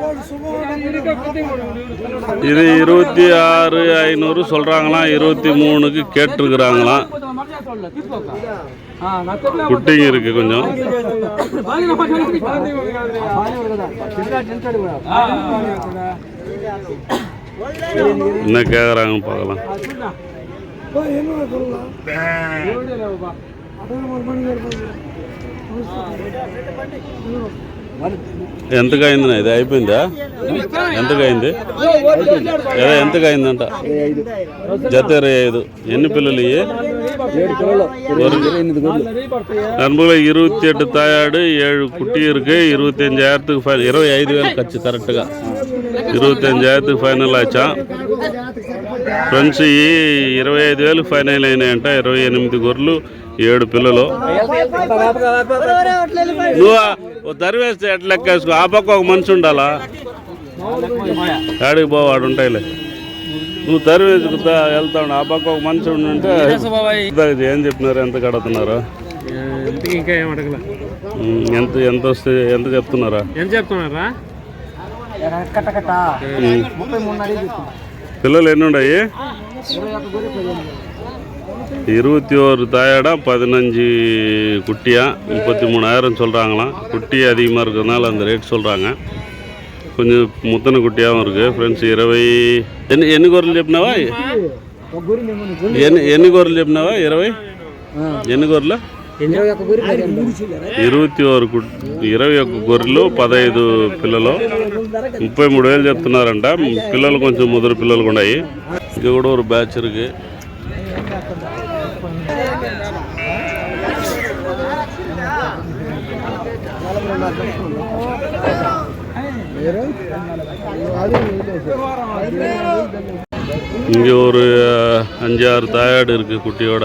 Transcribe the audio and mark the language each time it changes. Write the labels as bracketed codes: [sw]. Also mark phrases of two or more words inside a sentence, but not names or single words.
[ta] இது 26,500 சொல்கிறாங்களாம். 23க்கு கேட்டிருக்கிறாங்களாம். குட்டிங்க இருக்குது கொஞ்சம். என்ன கேட்குறாங்க பார்க்கலாம். [te] ఎంతకు అయింది? ఇది అయిపోయిందా? ఎంతకు అయింది? ఎంతకు అయిందంట? జత 25. ఎన్ని పిల్లలు ఇవి? [ta] 28 தாயாடு, 7 குட்டி இருக்குது. 25,000க்கு ஃபைனல். 25,000 [te] ఖర్చు కరెక్ట్గా. [ta] 25,000க்கு ஃபைனல் ஆச்சாம். [te] ఫ్రెండ్స్, ఈ 25,000 ఫైనల్ అయినాయంట. 28 గొర్రెలు, 7 పిల్లలు. నువ్వు తరివేస్తే ఎట్లా లెక్కేసుకో. ఆ పక్క ఒక మనిషి ఉండాలా? ఆడికి పోవాడు ఉంటాయిలే. నువ్వు తరివేసుకుతా వెళ్తా ఉండు. ఆ పక్క ఒక మనిషి ఉంటే ఏం చెప్పినారు? ఎంత కడుతున్నారు? ఇంకా ఏం అడగల. ఎంత వస్తే ఎంత చెప్తున్నారా? ఎంత చెప్తున్నారా? పిల్లలు ఎన్ని ఉన్నాయి? [ta] 21 தாயாடா, 15 குட்டியா, 33,000 சொல்கிறாங்களாம். குட்டி அதிகமாக இருக்கிறதுனால அந்த ரேட் சொல்கிறாங்க. கொஞ்சம் முத்தனை குட்டியாகவும் இருக்குது. [te] ஃப்ரெண்ட்ஸ், 20 ఎన్ని గొర్రెలు చెప్పినావా? ఎన్ని గొర్రెలు చెప్పినావా? 20 ఎన్ని గొర్రెలు? 21 గొర్రెలు, 15 పిల్లలు, 33,000 చెప్తున్నారంట. పిల్లలు కొంచెం ముదురు పిల్లలు ఉన్నాయి. ఇంకా కూడా ఒక బ్యాచ్ இருக்குது. [ta] இங்கே ஒரு 5-6 தாயாடு இருக்குது குட்டியோட.